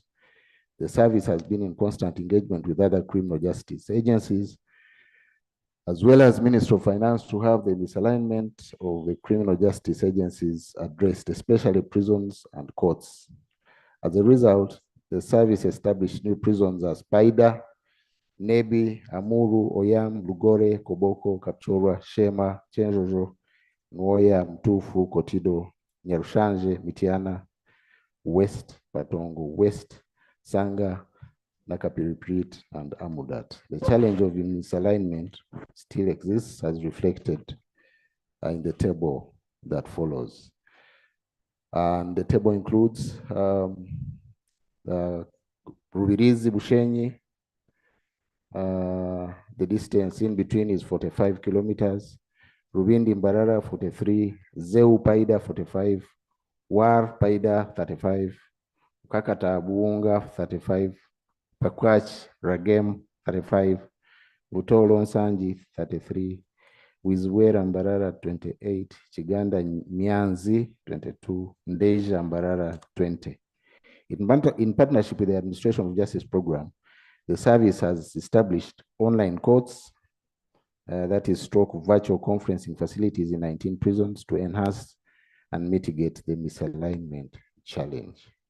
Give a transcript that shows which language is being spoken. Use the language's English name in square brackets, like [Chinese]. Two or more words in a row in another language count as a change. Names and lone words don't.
[English] The service has been in constant engagement with other criminal justice agencies, as well as Ministry of Finance, to have the misalignment of the criminal justice agencies addressed, especially prisons and courts. As a result, the service established new prisons as Paida, Nebi, Amuru, Oyam, Lugore, Koboko, Kapchorwa, Shema, Chenjojo, Nwoya, Mtufu, Kotido, Nyarushanje, Mitiana, West, Patongo, West, Sanga, Nakapiriprit, and Amudat. The challenge of misalignment still exists as reflected in the table that follows. And the table includes Rubirizi, Bushenyi. The distance in between is 45 kilometers. Rubindi, Mbarara, 43. Zeu, Paida, 45. War, Paida, 35. Kakata, Buunga, 35. Pakwach, Ragem, 35. Butolo, Nsanji, 33. Wizwera, Mbarara, 28. Chiganda, Mianzi, 22. Ndeja, Mbarara, 20. In partnership with the Administration of Justice Program, the service has established online courts, that is stroke virtual conferencing facilities in 19 prisons to enhance and mitigate the misalignment challenge.